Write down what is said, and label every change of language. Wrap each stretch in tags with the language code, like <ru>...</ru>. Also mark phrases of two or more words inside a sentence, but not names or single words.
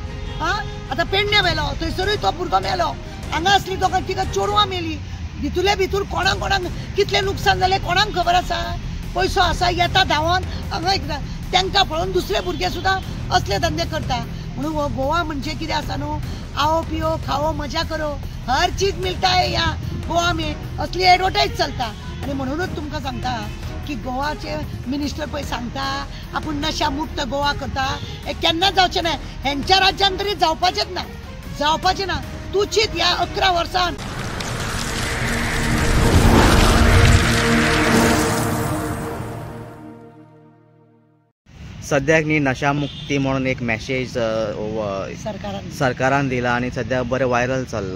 <kok>आतां पेडण्या मेलो, थंयसरूय तो भुरगो मेलो, हांगा असली दोगां तिका चोडवां मेली. भितुले भितूर कोणाक कोणाक कितले नुकसान जालें कोणाक खबर आसा? पयसो आसा येता धांवोन हांगा एकदां तांकां पळोवन दुसरे भुरगे सुद्दां असले धंदे करता. म्हणून हो गोवा म्हणजे कितें आसा न्हू,</kok> <hi>आओ पिओ खाओ मजा करो, हर चीज मिळता है या गोवा में,</hi> <kok>असली एडवर्टायज चलता. आणि म्हणूनच तुमकां सांगता की गोवाचे मिनिस्टर पळय सांगता आपूण नशा मुक्त गोवा करता, हे केन्ना जावचें ना. हेंच्या राज्यान तरी जावपाचेंच ना, जावपाचें ना. तूं चिंत ह्या 11 वर्सान सद्याक न्ही नशामुक्ती म्हणून एक मॅसेज सरकारान दिला आणि सध्या बरें व्हायरल चल्ला.</kok>